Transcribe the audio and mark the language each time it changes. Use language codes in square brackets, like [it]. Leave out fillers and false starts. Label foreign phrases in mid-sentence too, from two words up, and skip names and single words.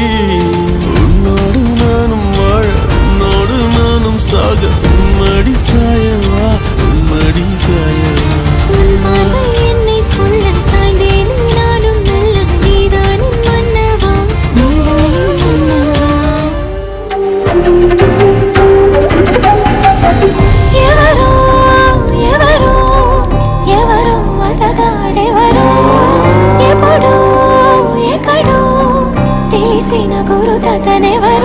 [ta] உன்னோடு நானும் வாழ உன்னோடு நானும் சாக உன்மடி சாயவா உன்மடி சாயவா. உன் பார்வை என்னை கொள்ள சாய்ந்தேனே நானும் மெல்ல. நீதானின் மன்னவா நீதானின் மன்னவா. [te] ఎవరో ఎవరో ఎవరో అతగాడెవరో ఎప్పుడో ఎక్కడో తెలిసిన గురుతతనెవరో.